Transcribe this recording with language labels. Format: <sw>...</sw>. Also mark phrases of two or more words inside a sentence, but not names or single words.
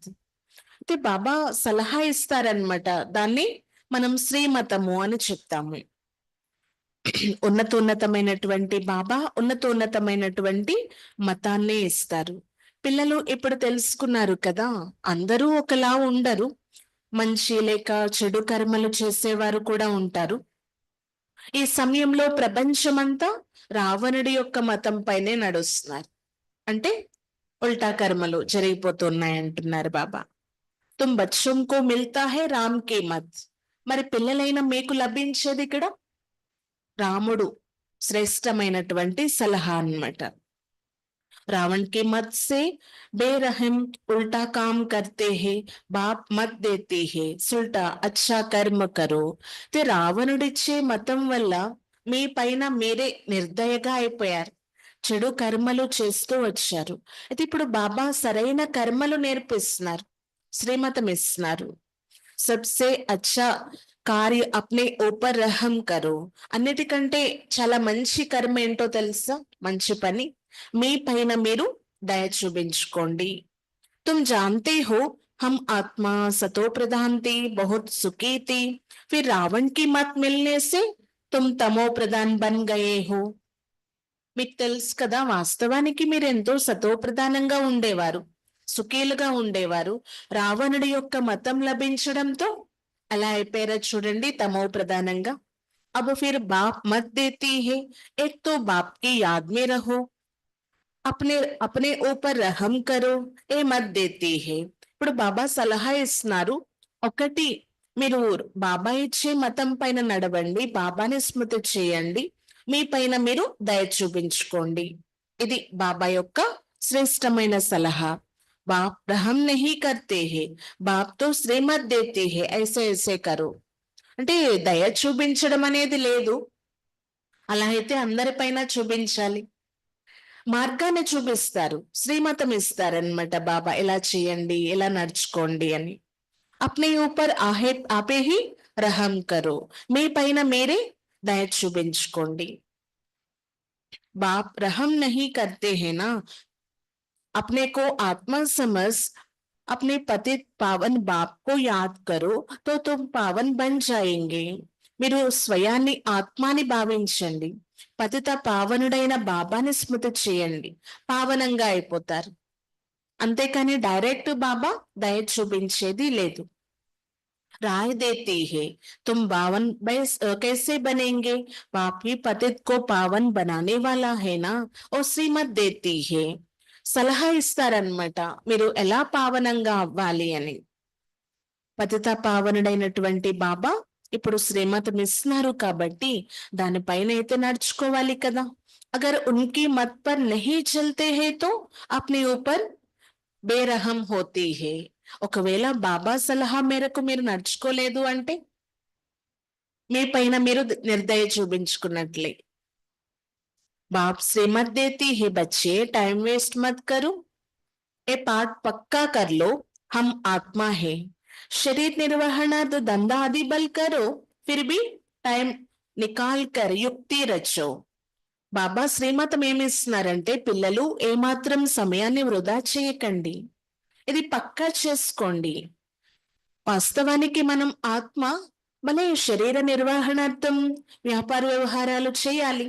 <te>అయితే బాబా సలహా ఇస్తారనమాట, దాన్ని మనం శ్రీమతము అని చెప్తాము. ఉన్నతమైనటువంటి బాబా ఉన్నతమైనటువంటి మతాన్నే ఇస్తారు. పిల్లలు ఇప్పుడు తెలుసుకున్నారు కదా, అందరూ ఒకలా ఉండరు, మంచి లేక చెడు కర్మలు చేసేవారు కూడా ఉంటారు. ఈ సమయంలో ప్రపంచమంతా రావణుడి యొక్క మతం పైనే నడుస్తున్నారు, అంటే ఉల్టా కర్మలు జరిగిపోతున్నాయి అంటున్నారు బాబా.</te> <hi>तुम बच्चों को मिलता है राम के मत.</hi> <te>మరి పిల్లలైన మీకు లభించేది ఇక్కడ రాముడు శ్రేష్టమైనటువంటి సలహా అన్నమాట.</te> <hi>रावण के मत से बेरहम उल्टा काम करते हैं, बाप मत देती है सुल्टा अच्छा कर्म करो.</hi> <te>అయితే రావణుడిచ్చే మతం వల్ల మీ పైన మీరే నిర్దయగా అయిపోయారు, చెడు కర్మలు చేస్తూ వచ్చారు. అయితే ఇప్పుడు బాబా సరైన కర్మలు నేర్పిస్తున్నారు, శ్రీమతం ఇస్తున్నారు.</te> <hi>सबसे अच्छा कार्य अपने ऊपर रहम करो.</hi> <te>అన్నిటికంటే చాలా మంచి కర్మ ఏంటో తెలుసా? మంచి పని, మీ పైన మీరు దయ చూపించుకోండి.</te> <hi>तुम जानते हो हम आत्मा सतो प्रधान थे, बहुत सुखी थी, फिर रावण की मत मिलने से तुम तमो प्रधान बन गए हो.</hi> <te>మీకు తెలుసు కదా, వాస్తవానికి మీరు ఎంతో సతో ప్రధానంగా ఉండేవారు, సుఖీలుగా ఉండేవారు. రావణుడి యొక్క మతం లభించడంతో అలా అయిపోయారో చూడండి, తమో ప్రధానంగా.</te> <hi>अब फिर बाप मत देती है, एक तो बाप की याद में रहो, अपने अपने ऊपर रहम करो, ये मत देती है.</hi> <te>ఇప్పుడు బాబా సలహా ఇస్తున్నారు, ఒకటి, మీరు బాబా ఇచ్చే మతం పైన నడవండి, బాబాని స్మృతి చేయండి, మీ పైన మీరు దయ చూపించుకోండి. ఇది బాబా యొక్క శ్రేష్టమైన సలహా.</te> <hi>बाप रहम नहीं करते हैं, बाप तो श्रीमत देते हैं, ऐसे ऐसे करो.</hi> <te>అంటే దయ చూపించడం అనేది లేదు, అలా అయితే అందరిపైన చూపించాలి. మార్గాన్ని చూపిస్తారు, శ్రీమతం ఇస్తారనమాట బాబా, ఎలా చేయండి, ఎలా నడుచుకోండి అని.</te> <hi>अपने ऊपर आपे ही रहम करो,</hi> <te>మీ పైన మీరే దయ చూపించుకోండి.</te> <hi>बाप रहम नहीं करते हैं ना, अपने को आत्मा समझ अपने पतित पावन बाप को याद करो तो तुम पावन बन जाएंगे.</hi> <te>మీరు స్వయాన్ని ఆత్మాని భావించండి, పతిత పావనుడైన బాబాని స్మృతి చేయండి, పావనంగా అయిపోతారు. అంతేకాని డైరెక్ట్ బాబా దయ చూపించేది లేదు.</te> <hi>राय देती है, तुम पावन कैसे बनेंगे, बाप ही पतित को पावन बनाने वाला है ना, और श्रीमत देती है.</hi> <te>సలహా ఇస్తారనమాట, మీరు ఎలా పావనంగా అవ్వాలి అని. పతిత పావనుడైనటువంటి బాబా ఇప్పుడు శ్రీమతం ఇస్తున్నారు కాబట్టి దానిపైన అయితే నడుచుకోవాలి కదా.</te> <hi>अगर उनकी मत पर नहीं चलते हैं तो अपने ऊपर बेरहम होती है.</hi> <te>ఒకవేళ బాబా సలహా మేరకు మీరు నడుచుకోలేదు అంటే మీ పైన మీరు నిర్దయ చూపించుకున్నట్లే.</te> <hi>बाप श्रीमत देती है, बच्चे</hi> <en>time waste</en> <hi>मत करो, ये पाठ पक्का कर लो, हम आत्मा है, शरीर निर्वहण तो धंधा आदि बल करो, फिर भी टाइम निकाल कर युक्ति रचो.</hi> <te>బాబా శ్రీమతం ఏమిస్తున్నారంటే, పిల్లలు ఏమాత్రం సమయాన్ని వృధా చేయకండి, ఇది పక్కా చేసుకోండి. వాస్తవానికి మనం ఆత్మ, మన శరీర నిర్వహణార్థం వ్యాపార వ్యవహారాలు చేయాలి.</te>